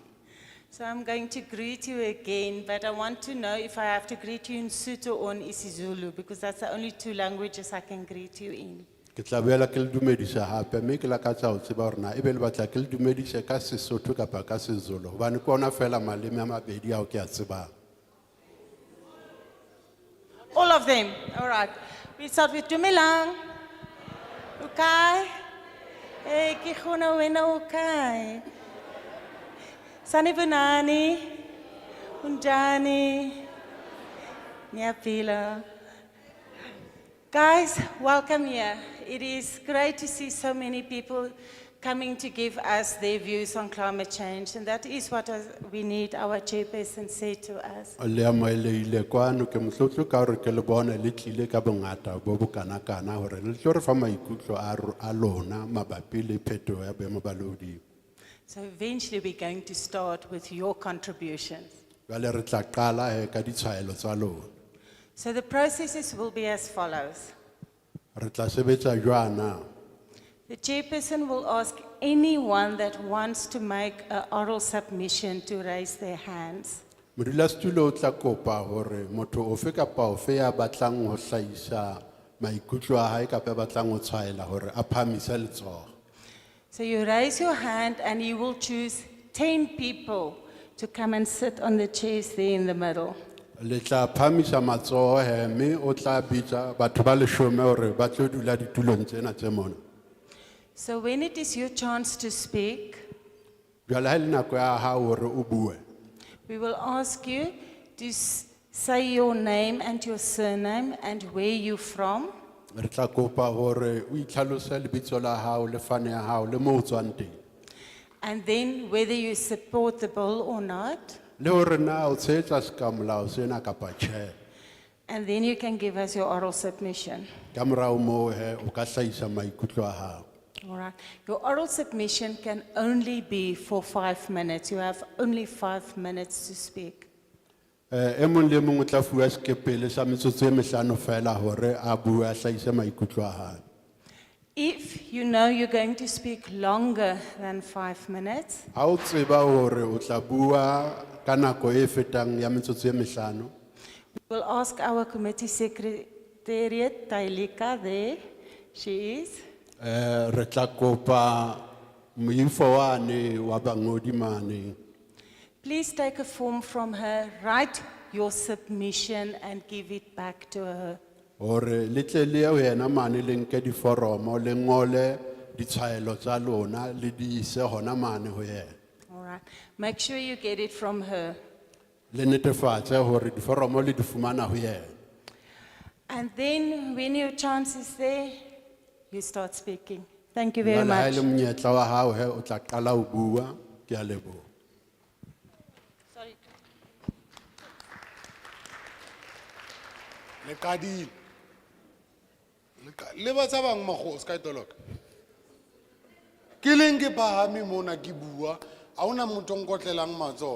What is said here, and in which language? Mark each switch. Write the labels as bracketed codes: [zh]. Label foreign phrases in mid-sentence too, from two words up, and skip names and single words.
[en] so I'm going to greet you again, but I want to know if I have to greet you in Sotho or in isiZulu, because that's the only two languages I can greet you in. [st] Ke tla boela ke le dumedisa hape mme ke lakatsa ho tseba hore na ebe le batla ke le dumedise ka Sesotho kapa ka seZulu hobane ke ona fela maleme a mabedi ao ke a tsebang. [en] All of them, all right. We start with Dumelang. Okay. [st] Hey, ke khona wena okay. [zu] Sanibonani. Unjani. Niyapila. [en] Guys, welcome here. It is great to see so many people coming to give us their views on climate change, and that is what we need our chairperson say to us. [st] Le amoeleile kwano ke motlotlo ka hore ke le bone le tlile ka bongata bo bokanakana hore le tlo re fa maikutlo a lona mabapi le phetoho ya boemo ba lehodimo. [en] So eventually we're going to start with your contributions. [st] Jwale re tla qala ka ditshwaelo tsa lona. [en] So the processes will be as follows. [st] Re tla sebetsa jwana. [en] The chairperson will ask anyone that wants to make an oral submission to raise their hands. [st] Modulasetulo o tla kopa hore motho ofe kapa ofe ya batlang ho hlahisa maikutlo a hae kapa ya batlang ho tshwaela hore a phamise letsoho. [en] So you raise your hand and you will choose 10 people to come and sit on the chairs there in the middle. [st] Le tla phamisa matsoho mme o tla bitsa batho ba 10 hore ba tlo dula ditulong tsena tse mona. [en] So when it is your chance to speak, [st] Jwale ha le nako ya hao hore o bue. [en] we will ask you to say your name and your surname and where you're from. [st] Re tla kopa hore o itlhalose lebitso la hao le fane ya hao le moo o tswang teng. [en] And then whether you support the bill or not. [st] Le hore na o tshehetsa sekamolao sena kapa tjhe. [en] And then you can give us your oral submission. [st] Ka morao moo o ka hlahisa maikutlo a hao. [en] All right. Your oral submission can only be for 5 minutes. You have only 5 minutes to speak. [st] E mong le mong o tla fuwa sekepele sa metsotso e 5 fela hore a bue a hlahise maikutlo a hae. [en] If you know you're going to speak longer than 5 minutes, [st] Ha o tseba hore o tla bua ka nako e fetang ya metsotso e 5, [en] we'll ask our committee secretariat, Tailika, there she is. [st] re tla kopa moifo wane wa bangodi mane. [en] Please take a form from her, write your submission and give it back to her. [st] Hore le tle le ho yena mane le nke diforomo le ngole ditshwaelo tsa lona le di ise hona mane ho yena. [en] All right. Make sure you get it from her. [st] Le netefatse hore diforomo le di fumana ho yena. [en] And then when your chance is there, you start speaking. Thank you very [st] Jwale ha [en] much. [st] ele monyetla wa hao o tla qala ho bua. Ke a leboha. Nakedi. Le ba tsa bang magos ka toloka. Ke leng ke phahame mona ke bua, a ona motho nkotlelang matso.